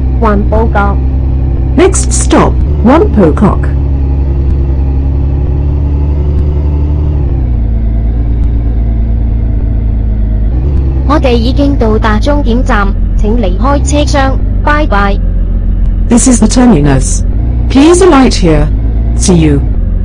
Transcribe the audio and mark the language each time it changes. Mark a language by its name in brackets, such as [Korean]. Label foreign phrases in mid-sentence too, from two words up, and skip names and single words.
[Cantonese] 1 報角。 [English] Next stop, 1 Pocock. [Cantonese] 我哋已經到達終點站，請離開車廂，拜拜。 [English] This is the terminus. Please alight here. See you.